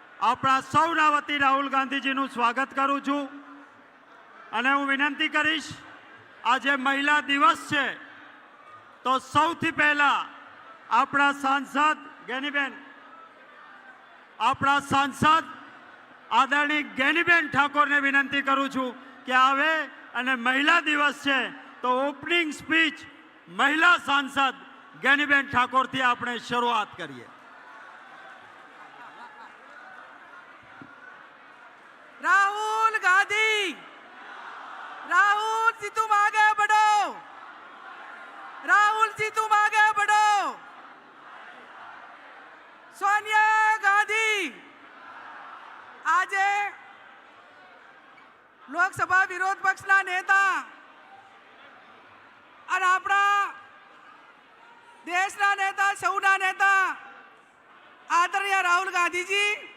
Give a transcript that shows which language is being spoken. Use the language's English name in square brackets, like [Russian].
[Gujarati] આપણા સૌના વતી રાહુલ ગાંધીજીનું સ્વાગત કરું છું અને હું વિનંતી કરીશ, આજે મહિલા દિવસ છે તો સૌથી પહેલા આપણા સાંસદ ગેનીબેન, આપણા સાંસદ આદરણીય ગેનીબેન ઠાકોરને વિનંતી કરું છું કે આવે અને મહિલા દિવસ છે તો ઓપનિંગ સ્પીચ મહિલા સાંસદ ગેનીબેન ઠાકોરથી આપણે શરૂઆત કરીએ. [Hindi] राहुल गांधी, राहुल जी तुम आगे बढ़ो, राहुल जी तुम आगे बढ़ो. [Gujarati] सोनिया गांधी આજે લોકસભા વિરોધ પક્ષના નેતા અને આપણા દેશના નેતા, સૌના નેતા આદરણીય રાહુલ ગાંધીજી,